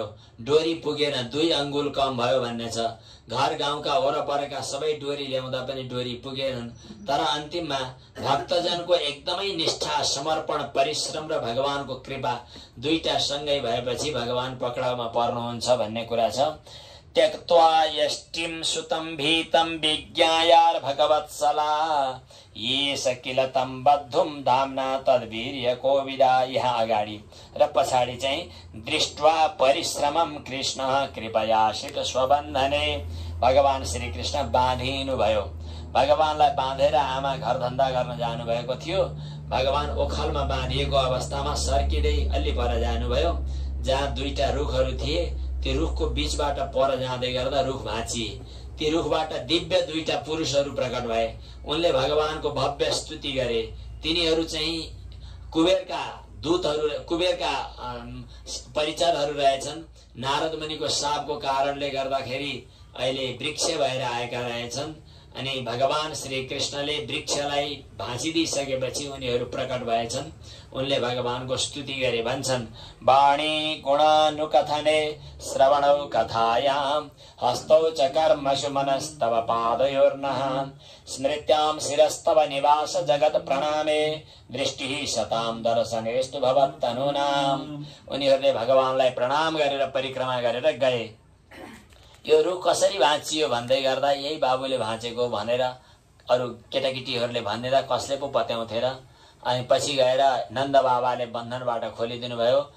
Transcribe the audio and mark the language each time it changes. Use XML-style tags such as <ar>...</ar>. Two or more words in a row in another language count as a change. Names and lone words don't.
<ne>डोरी पुगेन, 2 अंगुल कम भयो भन्ने छ। घर गाउँका वरपरका सबै डोरी ल्याउँदा पनि डोरी पुगेनन्। तर अन्तिममा भक्तजनको एकदमै निष्ठा, समर्पण, परिश्रम र भगवानको कृपा दुईटा सँगै भएपछि भगवान पक्राउमा पर्नुहुन्छ भन्ने कुरा छ।</ne> <sa>त्यक्त्वा यष्टिं सुतं भीतं विज्ञायार भगवत्सला ये सकिल तम बद्धुम धाम्ना तद्वीर्य कोविदा।</sa> <ne>यहाँ अगाडि र पछाडि चाहिँ</ne> <sa>दृष्ट्वा परिश्रमम कृष्ण कृपयाश्रित स्वबन्धने।</sa> <ne>भगवान श्री कृष्ण बाँधिनु भयो। भगवानलाई बाँधेर आमा घर धन्दा गर्न जानुभएको थियो। भगवान ओखलमा बाँधिएको अवस्थामा सर्किँदै अलि पर जानुभयो। जहाँ 2टा रुखहरू थिए, त्यो रुखको बीचबाट पर जाँदै गर्दा रुख भाँचिए। ती रुखबाट दिव्य 2टा पुरुषहरू प्रकट भए। उनले भगवानको भव्य स्तुति गरे। तिनीहरू चाहिँ कुबेरका दूतहरू, कुबेरका परिचरहरू रहेछन्। नारद मुनिको शापको कारणले गर्दाखेरि अहिले वृक्ष भएर आएका रहेछन्। अनि भगवान श्री कृष्णले वृक्षलाई भाँचिदिइसकेपछि उनीहरू प्रकट भएछन्। उनले भगवानको स्तुति गरे। भन्छन्,</ne> <sa>वाणी गुणानुकथने श्रवणौ कथायां हस्तौ च कर्मसु मनस्तव पादयोर्नः स्मृत्यां शिरस्तव निवास जगत प्रणामे दृष्टिः शतां दर्शनेस्तु भवत्तनूनाम्।</sa> <ne>उनीहरूले भगवानलाई प्रणाम गरेर परिक्रमा गरेर गए। यो रुख कसरी भाँचियो भन्दै गर्दा यही बाबुले भाँचेको भनेर अरू केटाकेटीहरूले भनेर कसले पो पत्याउँथे र। अनि पछि गएर नन्द बाबाले बन्धनबाट खोलिदिनु भयो।</ne>